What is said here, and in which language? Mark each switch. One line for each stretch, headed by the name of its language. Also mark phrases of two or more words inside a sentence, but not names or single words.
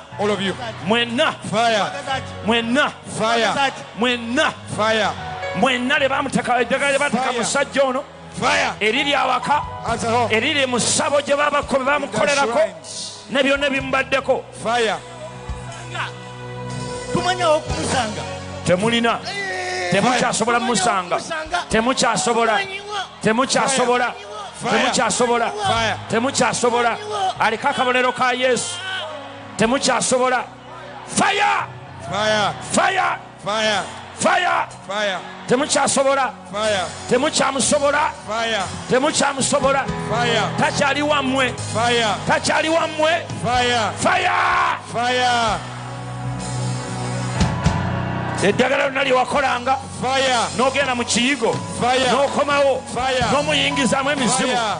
English: all of you
Ganda: mwenna fire mwenna fire mwenna fire mwenna le bamuteka eddagala le bateka musajja ono fire eriri awaka eriri mu ssabo gye bamukolerako ne byonna bimubaddeko fire tumanyawo kumusanga temulina temukyasobola mumusanga temukyasobola temukyasobola aliko akabonero ka Yesu temukyasobola fire fire fire fire fire fire temukyasobola fire temukyamusobola fire temukyamusobola fire takyali wammwe fire takyali wammwe fire fire fire eddagala lyonna lyewakolanga n'ogenda mu kiyigo n'okomawo n'omuyingizaamu emizimu